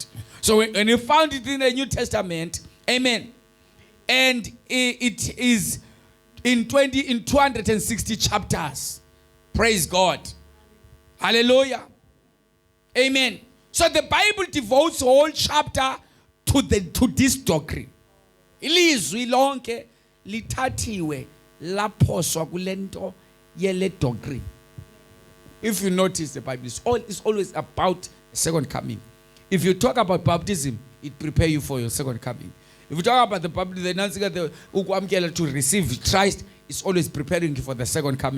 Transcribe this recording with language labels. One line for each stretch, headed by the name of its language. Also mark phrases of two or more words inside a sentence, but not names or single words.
English: So when you found it in the New Testament, amen, and it is in 260 chapters. Praise God. Hallelujah. Amen. So the Bible devotes a whole chapter to this doctrine.
North Ndebele: Ilizwi lonke lithathiwe laphoswa kulento yele doctrine.
English: If you notice, the Bible is always about the second coming. If you talk about baptism, it prepares you for your second coming. If you talk about the to receive Christ, it's always preparing you for the second coming.